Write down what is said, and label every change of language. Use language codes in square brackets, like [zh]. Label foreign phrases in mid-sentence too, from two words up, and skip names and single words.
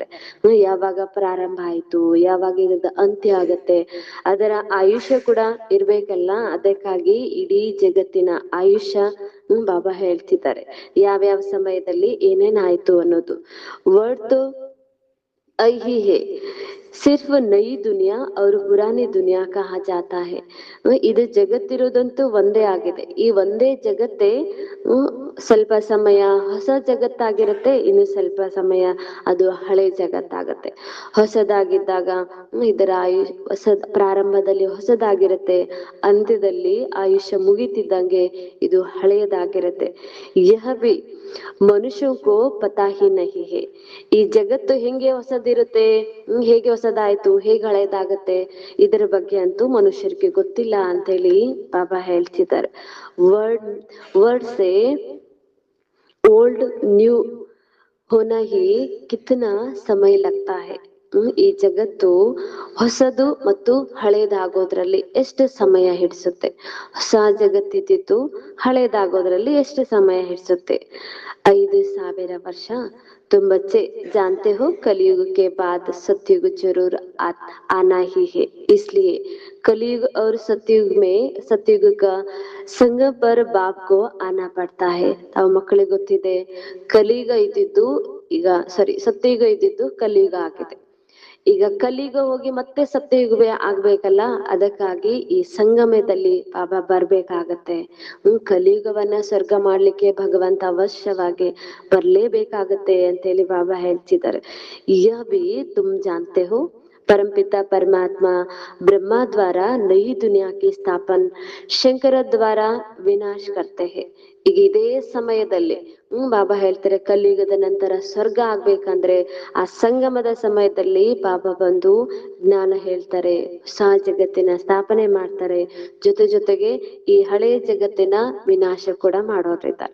[kn] ಯಾವಾಗ ಪ್ರಾರಂಭ ಆಯ್ತು, ಯಾವಾಗ ಇದ್ರದ್ದು ಅಂತ್ಯ ಆಗತ್ತೆ, ಅದರ ಆಯುಷ್ಯ ಕೂಡ ಇರ್ಬೇಕಲ್ಲ. ಅದಕ್ಕಾಗಿ ಇಡೀ ಜಗತ್ತಿನ ಆಯುಷ್ಯ ಬಾಬಾ ಹೇಳ್ತಿದ್ದಾರೆ, ಯಾವ್ಯಾವ ಸಮಯದಲ್ಲಿ ಏನೇನಾಯ್ತು ಅನ್ನೋದು. [hi] ವರ್ಡ್ यही है, सिर्फ नई दुनिया और पुरानी दुनिया कहा जाता है. [kn] ಇದು ಜಗತ್ತಿರೋದಂತೂ ಒಂದೇ ಆಗಿದೆ. ಈ ಒಂದೇ ಜಗತ್ತೇ ಸ್ವಲ್ಪ ಸಮಯ ಹೊಸ ಜಗತ್ತಾಗಿರುತ್ತೆ, ಇನ್ನು ಸ್ವಲ್ಪ ಸಮಯ ಅದು ಹಳೆ ಜಗತ್ತಾಗತ್ತೆ. ಹೊಸದಾಗಿದ್ದಾಗ ಇದರ ಹೊಸ ಪ್ರಾರಂಭದಲ್ಲಿ ಹೊಸದಾಗಿರುತ್ತೆ, ಅಂತ್ಯದಲ್ಲಿ ಆಯುಷ್ಯ ಮುಗಿತಿದ್ದಂಗೆ ಇದು ಹಳೆಯದಾಗಿರುತ್ತೆ. [hi] यह भी मनुष्य को पता ही नहीं है. [kn] ಈ ಜಗತ್ತು ಹೆಂಗೆ ಹೊಸದಿರುತ್ತೆ, ಹೇಗೆ ಹೊಸದಾಯ್ತು, ಹೇಗೆ ಹಳೇದಾಗತ್ತೆ, ಇದರ ಬಗ್ಗೆ ಅಂತೂ ಮನುಷ್ಯರಿಗೆ ಗೊತ್ತಿಲ್ಲ ಅಂತ ಹೇಳಿ ಬಾಬಾ ಹೇಳ್ತಿದ್ದಾರೆ. [hi] ವರ್ಡ್ वर्ड से [en] old new [hi] होना ही कितना समय लगता है. [kn] ಈ ಜಗತ್ತು ಹೊಸದು ಮತ್ತು ಹಳೇದಾಗೋದ್ರಲ್ಲಿ ಎಷ್ಟು ಸಮಯ ಹಿಡಿಸುತ್ತೆ, ಹೊಸ ಜಗತ್ತಿದ್ದು ಹಳೇದಾಗೋದ್ರಲ್ಲಿ ಎಷ್ಟು ಸಮಯ ಹಿಡಿಸುತ್ತೆ. 5,000 ವರ್ಷ. [hi] तुम बच्चे जानते हो कलयुग के बाद सतयुग जरूर आना ही है, इसलिए कलयुग और सतयुग का संगम पर बाप को आना पड़ता है. [kn] ತಾವು ಮಕ್ಕಳಿಗೆ ಗೊತ್ತಿದೆ, ಕಲಿಯುಗ ಇದ್ದಿದ್ದು ಈಗ ಸತ್ಯಯುಗ ಇದ್ದಿದ್ದು ಕಲಿಯುಗ ಆಗಿದೆ. ಈಗ ಕಲಿಯುಗ ಹೋಗಿ ಮತ್ತೆ ಸತ್ಯಯುಗವೇ ಆಗ್ಬೇಕಲ್ಲ, ಅದಕ್ಕಾಗಿ ಈ ಸಂಗಮದಲ್ಲಿ ಬಾಬಾ ಬರ್ಬೇಕಾಗತ್ತೆ. ಕಲಿಯುಗವನ್ನ ಸ್ವರ್ಗ ಮಾಡ್ಲಿಕ್ಕೆ ಭಗವಂತ ಅವಶ್ಯವಾಗಿ ಬರ್ಲೇಬೇಕಾಗತ್ತೆ ಅಂತೇಳಿ ಬಾಬಾ ಹೇಳ್ತಿದ್ದಾರೆ. [hi] यह भी तुम जानते हो परमपिता परमात्मा ब्रह्मा द्वारा नई दुनिया की स्थापन शंकर द्वारा विनाश करते हैं. [kn] ಈಗ ಇದೇ ಸಮಯದಲ್ಲಿ ಬಾಬಾ ಹೇಳ್ತಾರೆ, ಕಲಿಯುಗದ ನಂತರ ಸ್ವರ್ಗ ಆಗ್ಬೇಕಂದ್ರೆ ಆ ಸಂಗಮದ ಸಮಯದಲ್ಲಿ ಬಾಬಾ ಬಂದು ಜ್ಞಾನ ಹೇಳ್ತಾರೆ, ಹೊಸ ಜಗತ್ತಿನ ಸ್ಥಾಪನೆ ಮಾಡ್ತಾರೆ, ಜೊತೆಗೆ ಈ ಹಳೆಯ ಜಗತ್ತಿನ ವಿನಾಶ ಕೂಡ ಮಾಡೋರಿದ್ದಾರೆ.